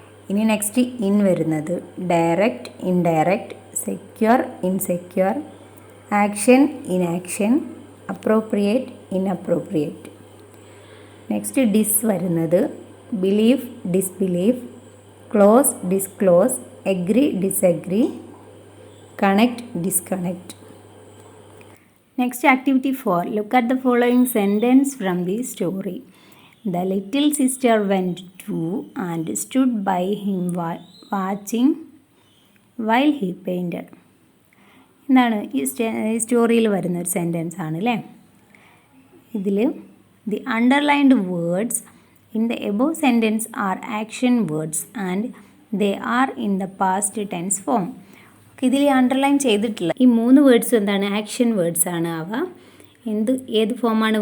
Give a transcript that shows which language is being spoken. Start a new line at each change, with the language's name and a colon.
Malayalam: ഇനി
English: next in
Malayalam: വരുന്നത്
English: Direct, indirect, secure, insecure, action, inaction, appropriate, inappropriate. Next dis
Malayalam: വരുന്നത്
English: Belief, disbelief, close, disclose, agree, disagree, connect, disconnect. Next, activity 4. Look at the following sentence from the story. The little sister went to and stood by him watching while he painted.
Malayalam: എന്താണ് ഈ സ്റ്റോറിയിൽ വരുന്ന ഒരു sentence ആണ് അല്ലേ. ഇതിൽ
English: The underlined words in the above sentence are action words and they are in the past tense form.
Malayalam: ഇതിൽ underline ചെയ്തിട്ടില്ല ഈ 3 വേർഡ്സും എന്താണ്? ആക്ഷൻ വേർഡ്സ് ആണ് അവ. ഏത് ഫോമാണ്?